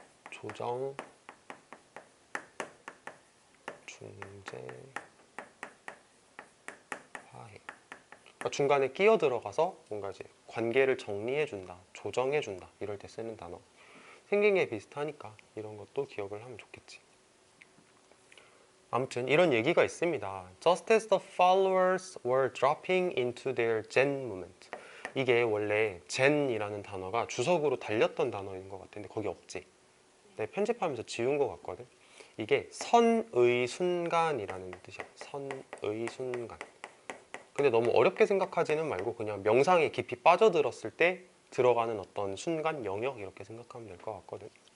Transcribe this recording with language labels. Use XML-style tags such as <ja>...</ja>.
<ko>조정, 중재, 화해. 그러니까 중간에 끼어 들어가서 뭔가 이제 관계를 정리해준다, 조정해준다 이럴 때 쓰는 단어. 생긴 게 비슷하니까 이런 것도 기억을 하면 좋겠지. 아무튼 이런 얘기가 있습니다.</ko> <en>Just as the followers were dropping into their Zen movement.</en> <ko>이게 원래 Zen이라는 단어가 주석으로 달렸던 단어인 것 같은데 거기 없지. 내가 편집하면서 지운 것 같거든. 이게 선의 순간이라는 뜻이야. 선의 순간. 근데 너무 어렵게 생각하지는 말고 그냥 명상에 깊이 빠져들었을 때 들어가는 어떤 순간 영역 이렇게 생각하면 될 것 같거든.</ko>